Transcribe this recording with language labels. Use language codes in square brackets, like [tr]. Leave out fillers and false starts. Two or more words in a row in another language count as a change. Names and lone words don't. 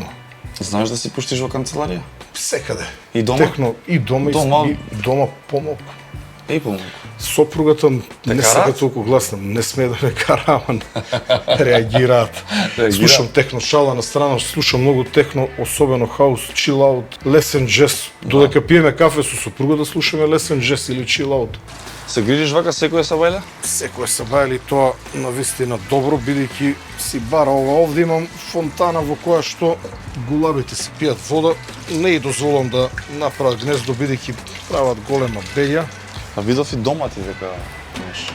[mk] Знаеш да си пуштиш во канцеларија? Секаде. И дома? Техно и дома, Дома? и дома помалку. Еј помалку. Сопругата не караат? сака толку гласна, не смее да ме кара, ама реагираат. Слушам техно, шала на страна, слушам многу техно, особено хаус, [en] chill out, [mk] лесен джез. Додека пиеме кафе со сопругата, слушаме лесен джез или [en] chill out. [mk] Се грижиш вака секој сабајле? Секој сабајле и тоа навистина добро, бидејќи си бара ова. Овде имам фонтана во која што гулабите си пијат вода. Не и дозволам да направат гнездо, бидејќи прават голема беја. А видов и домати дека имаш.